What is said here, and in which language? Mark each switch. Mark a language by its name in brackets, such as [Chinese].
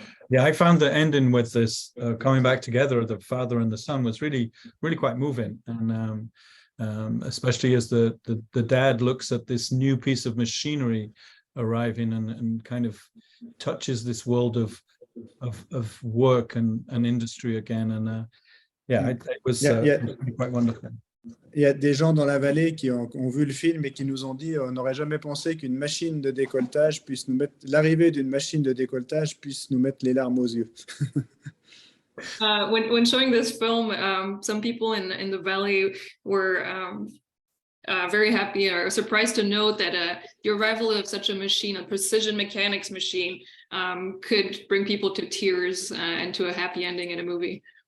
[English] Yeah, I found the ending with this coming back together of the father and the son was really quite moving, and especially as the dad looks at this new piece of machinery arriving and kind of touches this world of work and industry again, and it was quite wonderful. [French] Il y a des gens dans la vallée qui ont vu le film et qui nous ont dit on n'aurait jamais pensé qu'une machine de décolletage puisse nous mettre, l'arrivée d'une machine de décolletage puisse nous mettre les larmes aux yeux. [English] When showing this film, some people in the valley were very happy or surprised to note that the arrival of such a machine, a precision mechanics machine, could bring people to tears and to a happy ending in a movie.